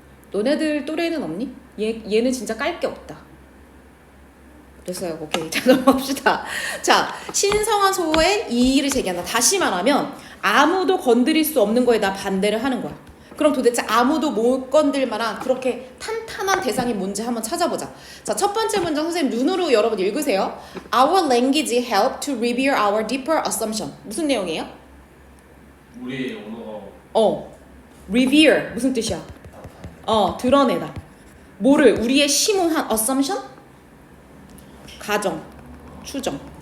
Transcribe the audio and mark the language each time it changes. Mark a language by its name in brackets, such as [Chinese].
[Korean] 너네들 또래는 없니? 얘는 진짜 깔 게 없다. 됐어요. 오케이. 자, 넘어갑시다. 자, 신성한 소의 이의를 제기한다. 다시 말하면 아무도 건드릴 수 없는 거에 나 반대를 하는 거야. 그럼 도대체 아무도 못 건들 만한 그렇게 탄탄한 대상이 뭔지 한번 찾아보자. 자, 첫 번째 문장 선생님 눈으로 여러분 읽으세요. [English] Our language help to reveal our deeper assumption. [Korean] 무슨 내용이에요? 우리의 언어가 reveal 무슨 뜻이야? 드러내다. 뭐를? 우리의 심오한 assumption? 가정, 추정.